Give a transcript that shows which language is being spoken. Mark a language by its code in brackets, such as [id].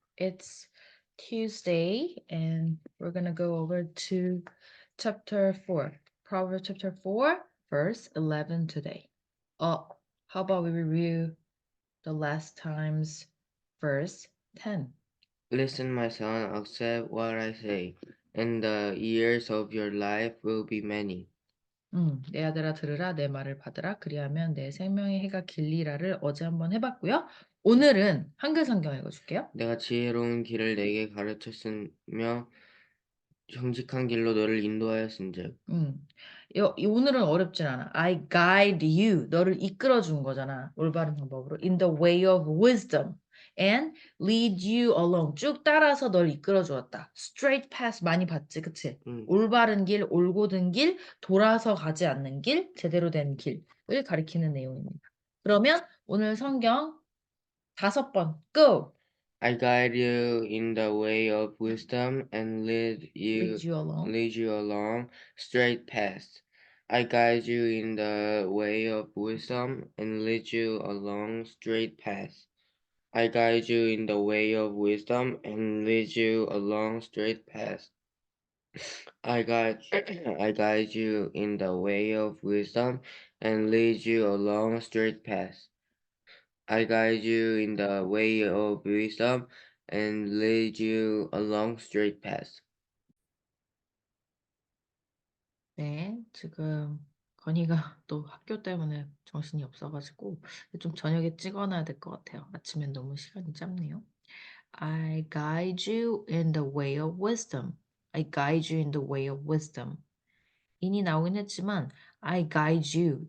[en] It's Tuesday, and we're going to go over to chapter 4, Proverbs chapter 4, verse 11 today. Oh, how about we review the last time's verse 10? Listen, my son, accept what I say, and the years of your life will be many. [ko] 내 아들아 들으라 내 말을 받으라 그리하면 내 생명의 해가 길리라를 어제 한번 해봤고요. 오늘은 한글 성경 읽어줄게요. 내가 지혜로운 길을 내게 가르쳤으며 정직한 길로 너를 인도하였은즉. 오늘은 어렵진 않아. [en] I guide you. [ko] 너를 이끌어 준 거잖아. 올바른 방법으로. [en] In the way of wisdom. And lead you along. [ko] 쭉 따라서 널 이끌어 주었다. [en] Straight path [ko] 많이 봤지, 그치? 음, 올바른 길, 올곧은 길, 돌아서 가지 않는 길, 제대로 된 길을 가리키는 내용입니다. 그러면 오늘 성경 5번, go! [en] I guide you in the way of wisdom and Lead you along. lead you along straight paths. I guide you in the way of wisdom and lead you along straight paths. I guide you in the way of wisdom and lead you along straight paths. I guide I guide you in the way of wisdom and lead you along a straight path. I guide you in the way of wisdom and lead you along straight path. [ko] 네, 지금 건이가 또 학교 때문에 정신이 없어가지고 좀 저녁에 찍어놔야 될 것 같아요. 아침엔 너무 시간이 짧네요. [en] I guide you in the way of wisdom. I guide you in the way of wisdom. [ko] 인이 나오긴 했지만 [en] I guide you.